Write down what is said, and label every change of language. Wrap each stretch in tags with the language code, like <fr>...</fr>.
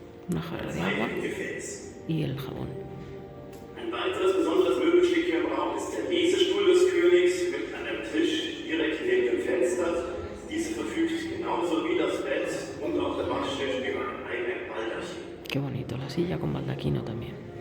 <es>Una jarra de agua y el jabón.</es> <de>Ein weiteres besonderes Möbelstück hier im Raum ist der Lesestuhl des Königs mit einem Tisch direkt neben dem Fenster. Diese verfügt genauso wie das Bett und auch der Waschtisch über ein eigenes Baldachim.</de> <es>Qué bonito, la silla con baldaquino también.</es>